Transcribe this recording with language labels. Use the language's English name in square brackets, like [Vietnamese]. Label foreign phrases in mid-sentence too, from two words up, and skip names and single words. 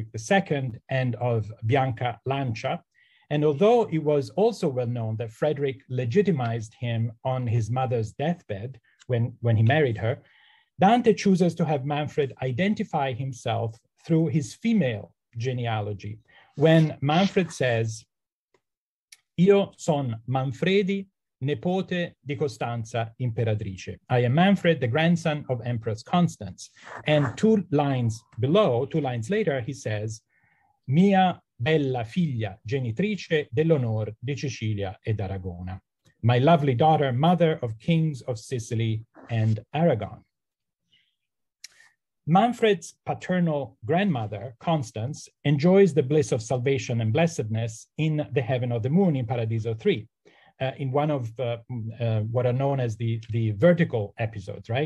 [English] II and of Bianca Lancia, and although it was also well known that Frederick legitimized him on his mother's deathbed when he married her, Dante chooses to have Manfred identify himself through his female genealogy, when Manfred says, [Italian] "Io son Manfredi, nepote di Costanza imperatrice." [English] I am Manfred, the grandson of Empress Constance. And 2 lines below, 2 lines later, he says, [Italian] "Mia bella figlia genitrice dell'onor di Sicilia ed Aragona." [English] My lovely daughter, mother of kings of Sicily and Aragon. Manfred's paternal grandmother, Constance, enjoys the bliss of salvation and blessedness in the heaven of the moon in Paradiso 3, in one of what are known as the vertical episodes, right?